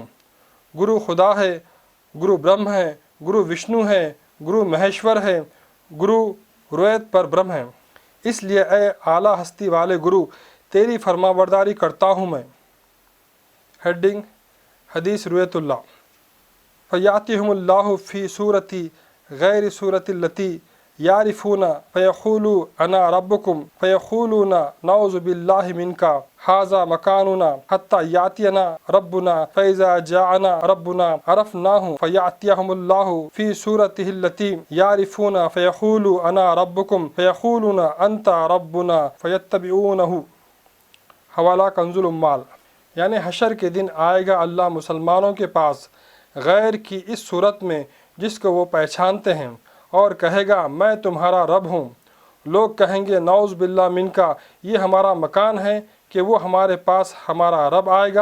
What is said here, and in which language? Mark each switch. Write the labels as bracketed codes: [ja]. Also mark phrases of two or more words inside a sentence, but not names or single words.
[hi] गुरु खुदा है, गुरु ब्रह्म है, गुरु विष्णु है, गुरु महेश्वर है, गुरु रुयत पर ब्रह्म है। इसलिए ऐ आला हस्ती वाले गुरु, तेरी फरमाबरदारी करता हूँ मैं। हेडिंग हदीस रुयतुल्लाह। [ar] فيأتيهم الله في صورة غير صورته التي يعرفون فيقول أنا ربكم فيقولون نعوذ بالله منك هذا مكاننا حتى يأتينا ربنا فإذا جاءنا ربنا عرفناه فيأتيهم الله في صورته التي يعرفون فيقول أنا ربكم فيقولون أنت ربنا فيتبعونه. [hi] हवाला कंजुल उम्माल। यानी हशर के दिन आएगा अल्लाह मुसलमानों के पास गैर की इस सूरत में जिसको वो पहचानते हैं और कहेगा मैं तुम्हारा रब हूँ। लोग कहेंगे [ar] نعوذ بالله منك, [hi] ये हमारा मकान है कि वो हमारे पास हमारा रब आएगा।